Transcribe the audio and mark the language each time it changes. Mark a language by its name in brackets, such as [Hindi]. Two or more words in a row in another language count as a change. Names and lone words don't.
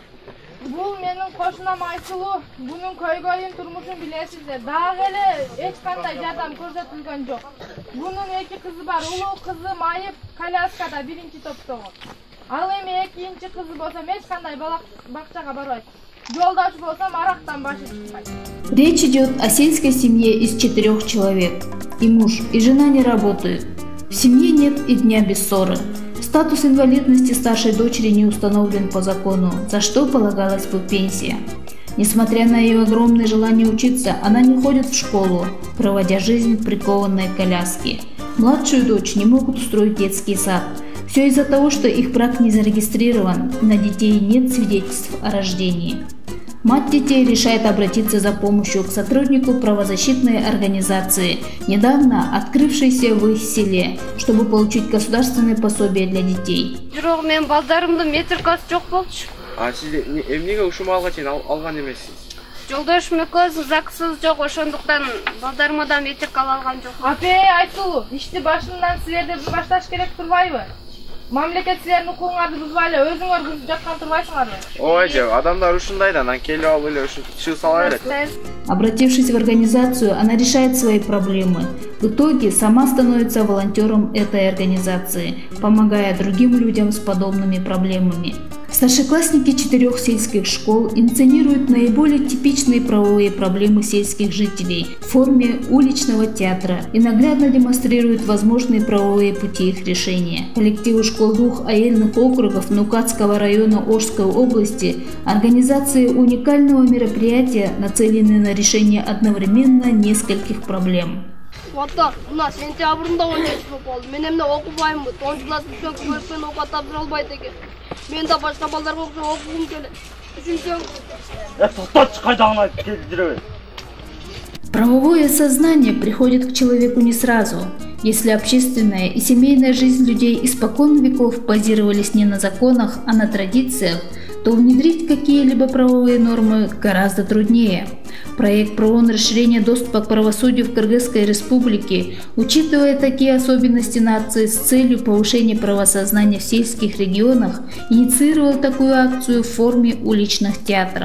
[Kyrgyz] Бул менин кошунам Айсулуу. Бунун көйгөйүн турмушун билесиздер. Дагы эле эч кандай жардам көрсөтүлгөн жок. Бунун 2 кызы бар. Улуу кызы майып коляскада 1-чи топтогу. Ал эми 2-чи кызы болсо эч кандай бакчага барбайт. Жолдош болсо арактан башы чыкпайт. [Russian] Речь идет о сельской семье из 4 человек. И муж, и жена не работают. В семье нет и дня без ссоры. Статус инвалидности старшей дочери не установлен по закону, за что полагалась бы пенсия. Несмотря на ее огромное желание учиться, она не ходит в школу, проводя жизнь прикованной к коляске. Младшую дочь не могут устроить детский сад. Все из-за того, что их брак не зарегистрирован, и на детей нет свидетельств о рождении. Мать детей решает обратиться за помощью к сотруднику правозащитной организации, недавно открывшейся в их селе, чтобы получить государственное пособие для детей. [Kyrgyz] Мен балдарымдын метрикасы жок болчу. Сиз эмнеге ушул маалга чейин алган эмессиз? Жолдошум экөөбүз заксыз жок, ошондуктан балдарыма да метрика ала алган жок. Апе Айсулуу, ишти башынан силерде башташ керек турбайбы? Мамлекет силердин укугуңарды бузбай эле өзүңөр бүзүп жаткан турбайсыңарбы? Ой, адамдар ушундай да, анан келип алып эле ушу чыгып сала берет. [Russian] Обратившись в организацию, она решает свои проблемы. В итоге сама становится волонтером этой организации, помогая другим людям с подобными проблемами. Старшеклассники 4 сельских школ инсценируют наиболее типичные правовые проблемы сельских жителей в форме уличного театра и наглядно демонстрируют возможные правовые пути их решения. Коллективу школ 2 аэльных округов Нукатского района Ошской области организации уникального мероприятия нацелены на решение одновременно нескольких проблем. [Kyrgyz] Ата, у нас сентябрында 10 болду. Мен эмне окубаймын, 10 класс бүткөн окуп тапшыра албайт экен. Мен да башка балдарга окугум келет. Үчүнчү. Токточу кайдагын айтып келип жүрөбүз. [Russian] Правовое сознание приходит к человеку не сразу. Если общественная и семейная жизнь людей испокон веков базировались не на законах, а на традициях, то внедрить какие-либо правовые нормы гораздо труднее. Проект ПРООН «Расширение доступа к правосудию в Кыргызской Республике», учитывая такие особенности нации с целью повышения правосознания в сельских регионах, инициировал такую акцию в форме уличных театров.